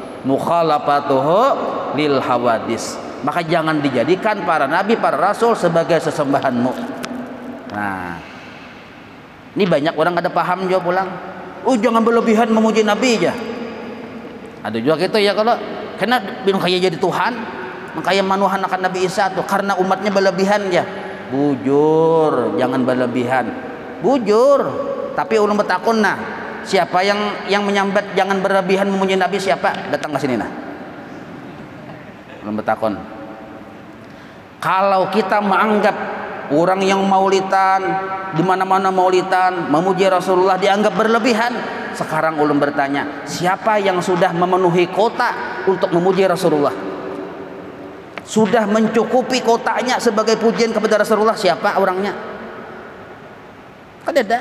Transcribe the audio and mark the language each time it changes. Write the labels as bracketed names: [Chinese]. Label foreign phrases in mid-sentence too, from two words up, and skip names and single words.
[Arabic] مخالفته للحوادث. [Indonesian] Maka jangan dijadikan para nabi, para rasul sebagai sesembahanmu. [Banjar] Nah, ini banyak orang ada paham juga pulang. [Indonesian] Jangan berlebihan memuji nabi aja. Ada juga gitu ya, kalau karena bingung kayak jadi Tuhan, makanya manuhan akan Nabi Isa tuh karena umatnya berlebihan ya. [Banjar] Bujur, jangan berlebihan. Bujur. Tapi ulun betakun nah, siapa yang menyambat jangan berlebihan memuji Nabi siapa? Datang ke sini nah. Ulun betakun. [Indonesian] Kalau kita menganggap orang yang maulidan di mana-mana maulidan memuji Rasulullah dianggap berlebihan. [Banjar] Sekarang ulun bertanya, siapa yang sudah memenuhi kota untuk memuji Rasulullah? [Indonesian] Sudah mencukupi kotanya sebagai pujian kepada Rasulullah, siapa orangnya? Kan ada.